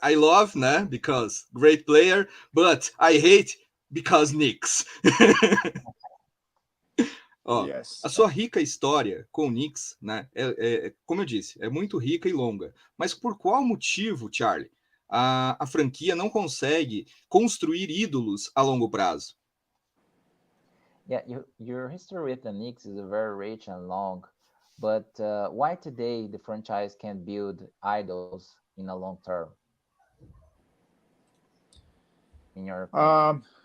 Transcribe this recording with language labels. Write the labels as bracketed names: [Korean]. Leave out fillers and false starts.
[English] I love, né, because great player, but I hate because Knicks. [Portuguese] Ó, [English] Yes. [Portuguese] A sua rica história com o Knicks, né, como eu disse, é muito rica e longa. Mas por qual motivo, Charlie, a franquia não consegue construir ídolos a longo prazo? [English] Yeah, your history with the Knicks is very rich and long, but why today the franchise can build idols in a long term? In your opinion?